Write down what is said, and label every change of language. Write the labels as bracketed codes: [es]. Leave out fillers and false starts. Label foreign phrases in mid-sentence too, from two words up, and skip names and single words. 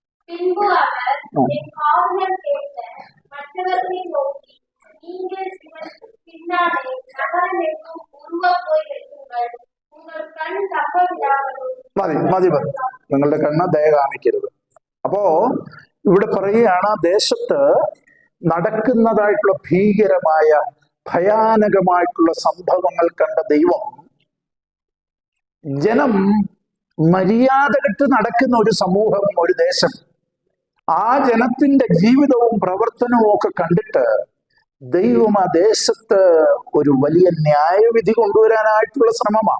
[ta] பின்பு அவர் என் காதுகள் கேட்ட மற்றவர்களை நோக்கி, நீங்கள் பின்னாலே நகரம் எங்கும் உருவப் போய் வைக்குங்கள், உங்கள் கண் தப்ப விடாமலும். [ml] മതി മതി മതി, നിങ്ങളുടെ കണ്ണ് ദയ കാണിക്കരുത്. അപ്പോ ഇവിടെ പറയുകയാണ്, ദേശത്ത് നടക്കുന്നതായിട്ടുള്ള ഭീകരമായ ഭയാനകമായിട്ടുള്ള സംഭവങ്ങൾ കണ്ട ദൈവം ജനം മര്യാദ കെട്ട് നടക്കുന്ന ഒരു സമൂഹം, ഒരു ദേശം, ആ ജനത്തിന്റെ ജീവിതവും പ്രവർത്തനവും ഒക്കെ കണ്ടിട്ട് ദൈവം ആ ദേശത്ത് ഒരു വലിയ ന്യായവിധി കൊണ്ടുവരാനായിട്ടുള്ള ശ്രമമാണ്.